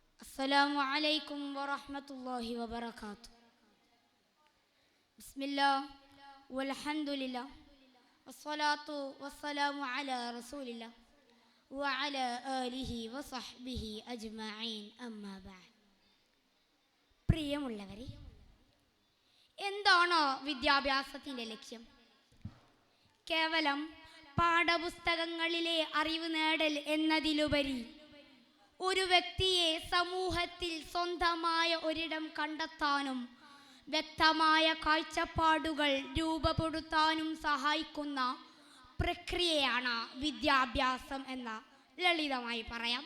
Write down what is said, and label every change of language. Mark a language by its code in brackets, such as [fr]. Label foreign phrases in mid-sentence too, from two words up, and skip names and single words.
[ar] السلام عليكم ورحمة الله وبركاته. بسم الله والحمد لله والصلاة والسلام على رسول الله وعلى آله وصحبه أجمعين أما بعد. [ml] പ്രിയമുള്ളവരെ, എന്താണ് വിദ്യാഭ്യാസത്തിൻ്റെ ലക്ഷ്യം? കേവലം പാഠപുസ്തകങ്ങളിലെ അറിവ് നേടൽ എന്നതിലുപരി ഒരു വ്യക്തിയെ സമൂഹത്തിൽ സ്വന്തമായ ഒരിടം കണ്ടെത്താനും വ്യക്തമായ കാഴ്ചപ്പാടുകൾ രൂപപ്പെടുത്താനും സഹായിക്കുന്ന പ്രക്രിയയാണ് വിദ്യാഭ്യാസം എന്ന ലളിതമായി പറയാം.